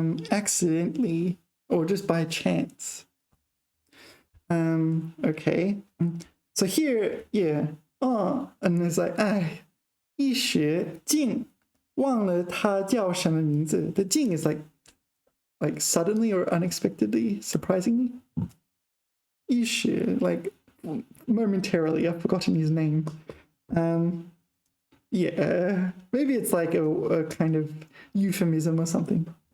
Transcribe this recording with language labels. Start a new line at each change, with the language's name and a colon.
English: Accidentally or just by chance. Okay. So here, yeah. And it's like,
Chinese: 哎，一时竟忘了他叫什么名字.
English: The 竟 is like suddenly or unexpectedly, surprisingly. 一时, like momentarily, I've forgotten his name. Yeah, maybe it's like a kind of euphemism or something.